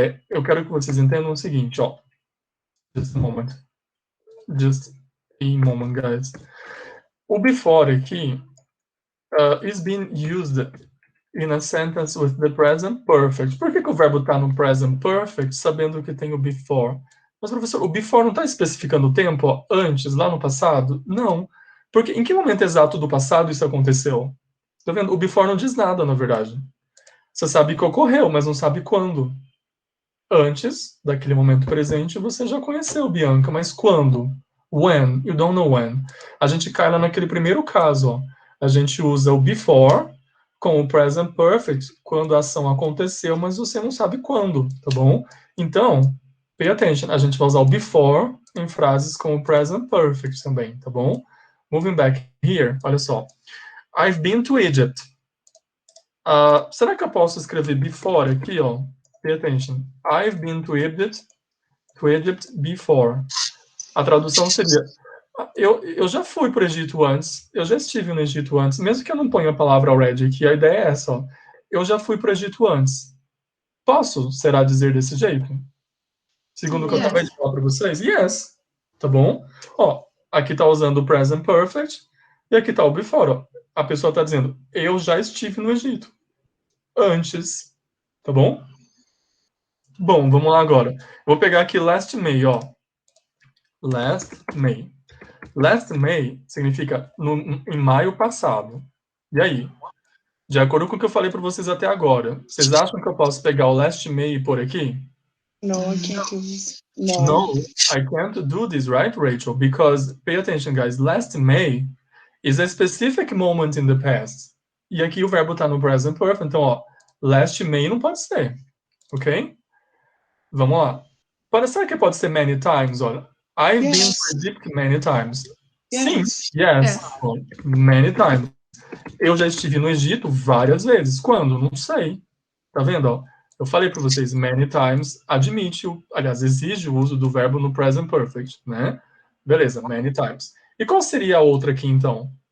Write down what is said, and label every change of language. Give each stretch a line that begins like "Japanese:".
Portuguese: Eu quero que vocês entendam o seguinte, ó.
English: Just a moment. Just a moment, guys. O before aqui is being used in a sentence with the present perfect.
Portuguese: Por que o verbo está no present perfect, sabendo que tem o before? Mas, professor, o before não está especificando o tempo, ó, antes, lá no passado? Não. Porque em que momento exato do passado isso aconteceu? Tá vendo? O before não diz nada, na verdade. Você sabe que ocorreu, mas não sabe quando. Antes daquele momento presente, você já conheceu Bianca, mas quando?
English: When? You don't know when.
Portuguese: A gente cai lá naquele primeiro caso, ó. A gente usa o before com o present perfect quando a ação aconteceu, mas você não sabe quando, tá bom? Então,
English: Pay attention.
Portuguese: A gente vai usar o before em frases com o present perfect também, tá bom?
English: Moving back here,
Portuguese: olha só.
English: I've been to Egypt.
Portuguese: Será que eu posso escrever before aqui, ó?
English: Pay attention. I've been to Egypt before.
Portuguese: A tradução seria: eu já fui para o Egito antes, eu já estive no Egito antes, mesmo que eu não ponha a palavra already aqui, a ideia é essa, ó. Eu já fui para o Egito antes. Posso, será, dizer desse jeito? Segundo o que eu acabei de falar para vocês? Yes. Tá bom? Ó, aqui tá usando o present perfect e aqui tá o before, ó. A pessoa tá dizendo: eu já estive no Egito antes. Tá bom? Bom, vamos lá agora. Vou pegar aqui last May, ó. Last May. Last May significa em maio passado. E aí? De acordo com o que eu falei para vocês até agora, vocês acham que eu posso pegar o last May e pôr aqui?
English: No, I can't do this. No. No, I can't do this, right, Rachel? Because, pay attention, guys, last May is a specific moment in the past.
Portuguese: E aqui o verbo está no present perfect, então, ó, last May não pode ser, ok? Vamos lá. Será que pode ser many times?
English: Olha, I've been to Egypt many times. Sim, yes. Many times.
Portuguese: Eu já estive no Egito várias vezes. Quando? Não sei. Tá vendo? Ó? Eu falei para vocês, many times admite, aliás, exige o uso do verbo no present perfect, né? Beleza, many times. E qual seria a outra aqui, então?